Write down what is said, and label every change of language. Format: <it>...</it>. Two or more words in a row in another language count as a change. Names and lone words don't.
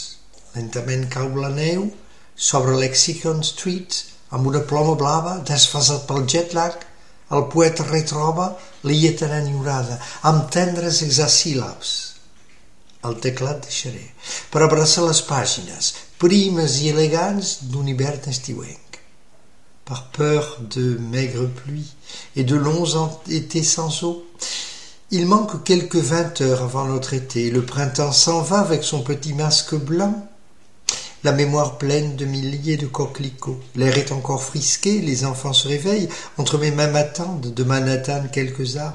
<ca>Lentament cau la neu sobre Lexington Street, amb una ploma blava desfasat pel jet lag. El poeta retroba l'illa tan enyorada, amb tendres hexasíl·labs. El teclat deixaré per abraçar les pàgines primes i elegants d'un hivern estiuenc.</ca> <fr>Par peur de maigres pluies et de longs étés sans eau, il manque quelques 20 heures avant notre été. Le printemps s'en va avec son petit masque blanc, la mémoire pleine de milliers de coquelicots. L'air est encore frisqué, les enfants se réveillent. Entre mes mains m'attendent de Manhattan quelques arbres.</fr>